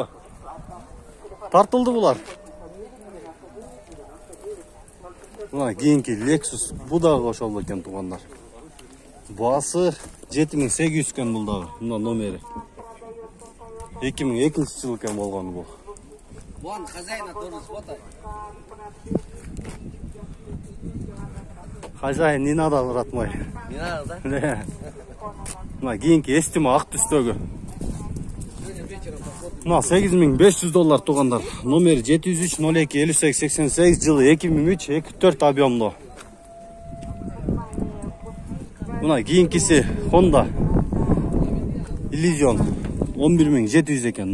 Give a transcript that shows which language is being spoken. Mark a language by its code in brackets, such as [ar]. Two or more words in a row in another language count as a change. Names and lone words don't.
[ky] Тартылды булар. Мына кийинки Lexus бу дагы ошол экен тугандар. Басы $7800 экен бул дагы. Мына номери 2002 жыл экен болгон бул. [ru] Вон хозяина тоже сфотай. Хозяин не надо, брат мой. Не надо, да? [ky] Мына кийинки эстима ак түстөгү. Мына $8500 тугандар. Номери 703-02-58-88 жылы 2003 2.4 объемдо. Мына кийинкиси Honda Elysion 11700 экен.